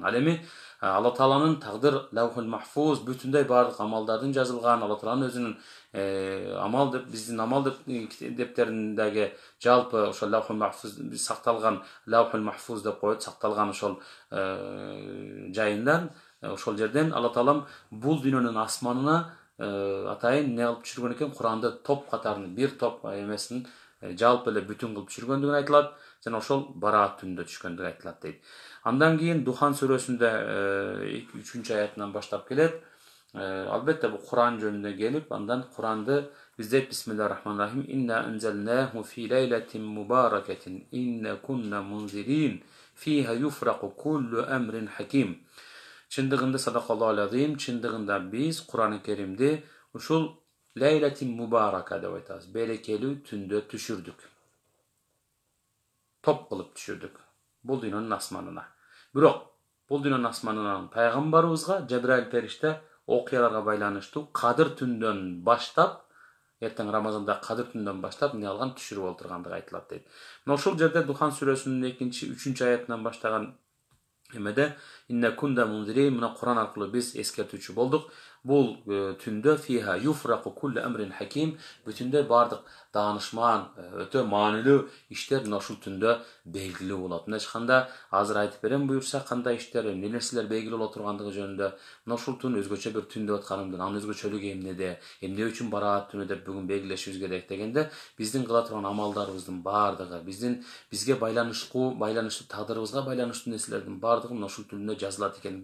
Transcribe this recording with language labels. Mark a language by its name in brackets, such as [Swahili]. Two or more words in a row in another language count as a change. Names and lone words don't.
[Kyrgyz] Ал эми Алла Тааланын тагдыр Лаухул Махфуз бүтүндөй бардык амалдардын жазылган, Алла Тааланын өзүнүн амал деп, биздин амал дептериндеги жалпы ошол Лаухул Махфуз сакталган, Лаухул Махфуз деп коет, сакталган ошол жайындан, ошол жерден Алла Таалам бул дүйнөнүн асманына атайын не кылып түшүргөн экен, Куранды топ катарын, бир топ эмесин жалпы эле бүтүн кылып түшүргөндүгүн айтылат, жана ошол бараат түнүндө түшкөндүгү айтылат дейт. Андан кийин Духан сүрөсүндө 3 аятынан баштап келет. Албетте бул Куран жөнүндө келип, андан Куранды биздейт [Arabic] بسم الله الرحمن الرحيم. إنا أنزلناه في ليلة مباركة إنا كنا منذرين فيها يفرق كل أمر حكيم. [Kyrgyz] Чындыгында [Arabic] صدق الله العظيم, [Kyrgyz] чындыгында биз Куран-ы Керимди ушул [Arabic] ليلة مباركة [Kyrgyz] деп айтабыз. Берекелүү түндө түшүрдүк. Топ кылып түшүрдүк. Бул дүйнөнүн асманына. Бирок бул дүйнөнүн асманынан пайгамбарыбызга Жабраил периште окуяларга байланыштуу Кадыр түндөн баштап, эртең Рамазанда Кадыр түндөн баштап эмне алган түшүрүп олтургандыгы айтылат дейт. Мына ошол жерде Духан сүрөсүнүн 2-3 аятынан баштаган эмеде [Arabic] إنا كنا منذرين, [Kyrgyz] мына Куран аркылуу биз эскертүүчү болдук. Бул түндө [Arabic] فيها يفرق كل أمر حكيم, [Kyrgyz] бүтүндө бардык даанышман, өтө маанилүү иштер мына ушул түндө белгилүү болот. Мына ачканда азыр айтып берем буюрса, кандай иштер, эмне нерселер белгилүү боло тургандыгы жөнүндө. Мына ушул түн өзгөчө бир түн деп атканымдан, анын өзгөчөлүгү эмнеде, эмне үчүн бараат түнү деп бүгүн белгилешибиз керек дегенде, биздин кыла турган амалдарыбыздын бардыгы, бизге байланыштуу тагдырыбызга байланыштуу нерселердин бардыгы мына ушул түндө жазылат экен.